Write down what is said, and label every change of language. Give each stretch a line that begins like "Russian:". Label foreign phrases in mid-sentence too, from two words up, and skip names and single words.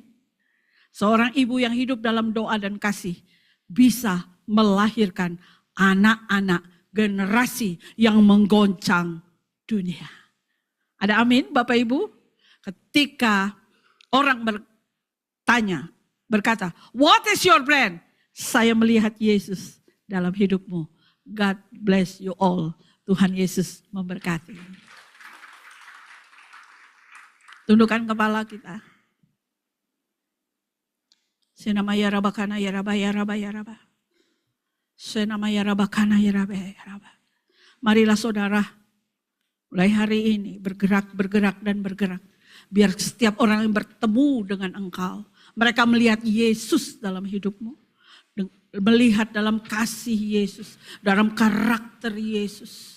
Indonesian: Seorang ibu yang hidup dalam doa dan kasih bisa melahirkan anak-anak generasi yang menggoncang dunia. Ada amin Bapak Ibu? Ketika orang berkata,
English: what is your plan?
Indonesian: Saya melihat Yesus dalam hidupmu.
English: God bless you all.
Indonesian: Tuhan Yesus memberkati. Tundukkan kepala kita. Senamaya rabakana ya raba ya raba ya raba. Senamaya rabakana ya raba ya raba. Marilah saudara, mulai hari ini bergerak dan bergerak. Biar setiap orang yang bertemu dengan engkau, mereka melihat Yesus dalam hidupmu. Melihat dalam kasih Yesus, dalam karakter Yesus.